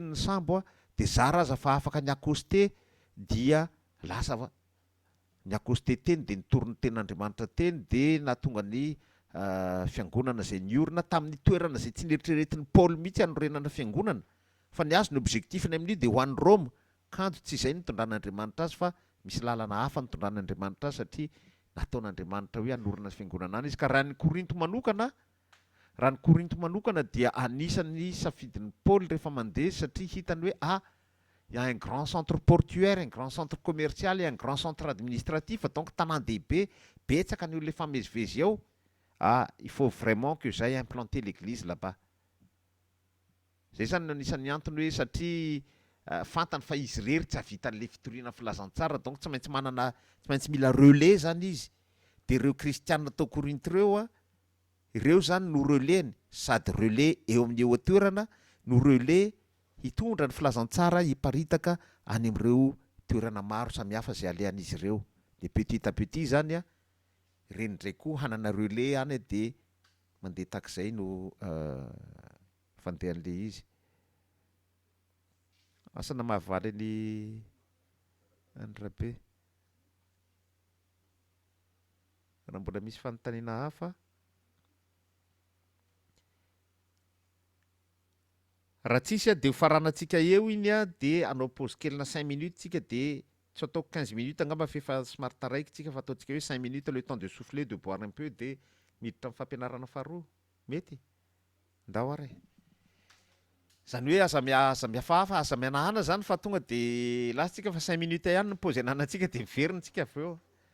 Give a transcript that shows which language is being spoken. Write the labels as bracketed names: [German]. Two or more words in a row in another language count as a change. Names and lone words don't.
[Malagasy] ny sambo de zara aza fa afaka ny akosté dia lasa ny akosté teny de nitory ny ten'Andriamanitra teny de natonga ny fiangonana zay niorina tamin'ny toerana zay tsy nieritreretin'ny Paoly mihitsy anorenana fiangonana fa ny azy ny objectifny amin'io de ho an'ny Roma kanto tsy izay nitondran'Andriamanitra azy fa misy lalana hafa nitondran'Andriamanitra azy satria nataon'Andriamanitra hoe anorina fiangonana any izy ka raha ny Korinto manokana dia anisan'ny safidin'ny Paoly rehefa mandeha satria hitany hoe [French] il y a un grand centre portuaire, un grand centre commercial et un grand centre administratif. [Malagasy] Donc tanan-dehibe betsaka ny olona ifamezivezy ao. [French] Il faut vraiment que j'aille implanter l'église là-bas. [Malagasy] Zay zany no anisan'ny antony hoe satria fantany fa izy rery tsy havita an'le fitoriana filazantsara, donc tsy maintsy mila relais zany izy. De ireo kristianina tao Korinto ireo ireo zany no relais sady relais eo amin'ny eo toerana no relais hitondra ny filazantsara hiparitaka any amin'ireo toerana maro samihafa zay alehan'izy ireo. [French] De petit à petit [Malagasy] zany reny ndray koa hanana relais any de mandeha tak'izay no fandehan'le izy. Asana mahavaly ny rabe. Raha mbola misy fanontaniana hafa. Raha tsisy de ho faranantsika eo iny de anao pause kelina 5 minutes tsika de tsy ataoko 15 minutes angamba fefa somary taraiky tsika fa ataontsika hoe 5 minutes [French] le temps de souffler de boire un peu [Malagasy] de miditra amin'ny fampianarana faharoa. Mety? Ndao ary. Zany hoe aza miafahafa, aza mianahana zany fa tonga de lasitsika fa 5 minutes ihany ny pause ananantsika de miverina tsika avy eo.